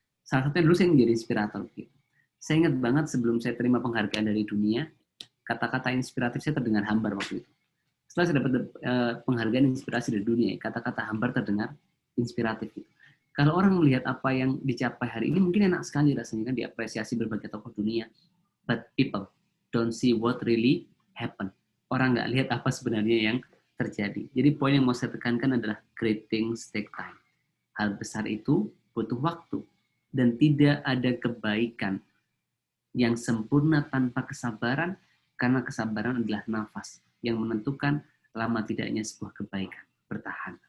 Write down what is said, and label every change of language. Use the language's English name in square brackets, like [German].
[Indonesian] Salah satunya dulu saya menjadi inspirator gitu. Saya ingat banget sebelum saya terima penghargaan dari dunia, kata-kata inspiratif saya terdengar hambar waktu itu. Setelah saya dapat penghargaan inspirasi dari dunia, kata-kata hambar terdengar inspiratif gitu. Kalau orang melihat apa yang dicapai hari ini, mungkin enak sekali rasanya kan diapresiasi berbagai tokoh dunia. [English] But people don't see what really happen. [Indonesian] Orang nggak lihat apa sebenarnya yang terjadi. Jadi poin yang mau saya tekankan adalah [English] great things take time. [Indonesian] Hal besar itu butuh waktu. Dan tidak ada kebaikan yang sempurna tanpa kesabaran, karena kesabaran adalah nafas yang menentukan lama tidaknya sebuah kebaikan bertahan.